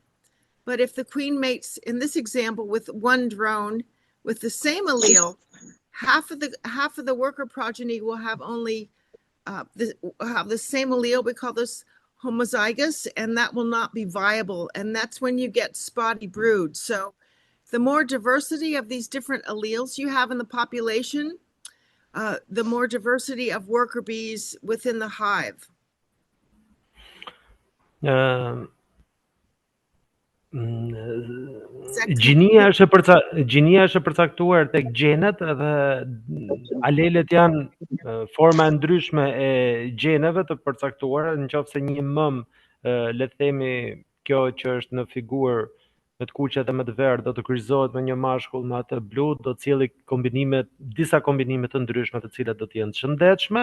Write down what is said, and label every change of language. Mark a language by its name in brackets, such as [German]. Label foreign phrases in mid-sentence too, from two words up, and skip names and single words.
[English] But if the queen mates, in this example, with one drone with the same allele, half of the worker progeny will have only have the same allele. We call this homozygous, and that will not be viable. And that's when you get spotty brood. So the more diversity of these different alleles you have in the population, the more diversity of worker bees within the hive. [Albanian] Gjinia është përcaktuar tek gjenet dhe alelet janë forma ndryshme e gjeneve të përcaktuara, nëse një mëm le të themi kjo që është në figurë me të kuqe dhe me të verdhë do të kryqëzohet me një mashkull me atë blu, do të sjellë disa kombinime të ndryshme të cilat do të jenë të shëndetshme.